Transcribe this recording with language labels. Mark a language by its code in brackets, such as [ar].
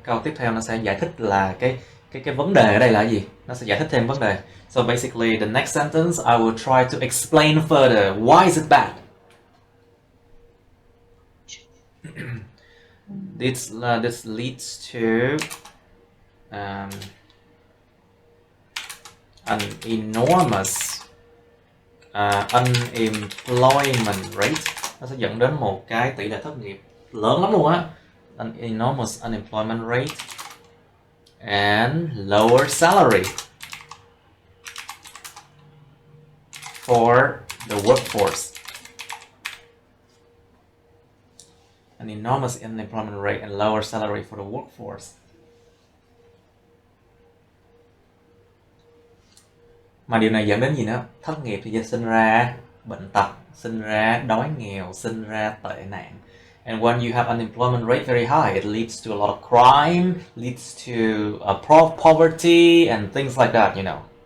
[vi] Câu tiếp theo nó sẽ giải thích là cái vấn đề ở đây là gì? Nó sẽ giải thích thêm vấn đề. [en] So basically the next sentence I will try to explain further why is it bad. This leads to an enormous unemployment rate. [vi] Nó sẽ dẫn đến một cái tỷ lệ thất nghiệp lớn lắm luôn á. [en] An enormous unemployment rate and lower salary for the workforce. An enormous unemployment rate and lower salary for the workforce. [vi] Mà điều này dẫn đến gì nữa? Thất nghiệp thì sinh ra bệnh tật, sinh ra đói nghèo, sinh ra tệ nạn. [en] And when you have unemployment rate very high, it leads to a lot of crime, leads to poverty and things like that, you know.